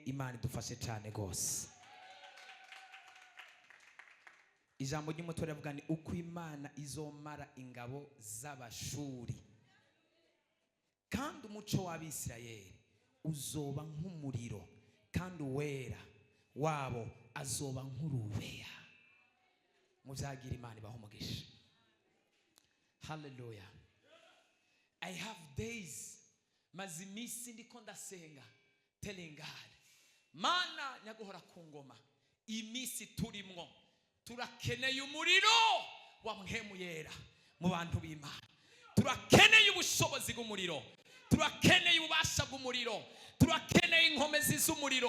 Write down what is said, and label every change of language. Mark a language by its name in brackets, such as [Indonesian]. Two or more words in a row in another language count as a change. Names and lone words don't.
[Rundi] Imana idufashe cyane gose. Ijambo ry'umutwe rivuga ni uko Imana izomara ingabo z'Abashuri. Kandi umuco w'Abisirayeli uzoba nk'umuriro, kandi uwera wabo azoba nk'urubeya. Muzagira Imana ibaho umugisha. [English] Hallelujah. I have days [Rundi] mazimisi ndiko ndasenga [English] telling God, [Rundi] Mana nyaguhora ku ngoma, imisi turimwo turakeneye umuriro wa mpwemu yera mu bantu b'Imana. Turakeneye ubushobozi bw'umuriro, turakeneye ubasha bw'umuriro, turakeneye inkomezi z'umuriro.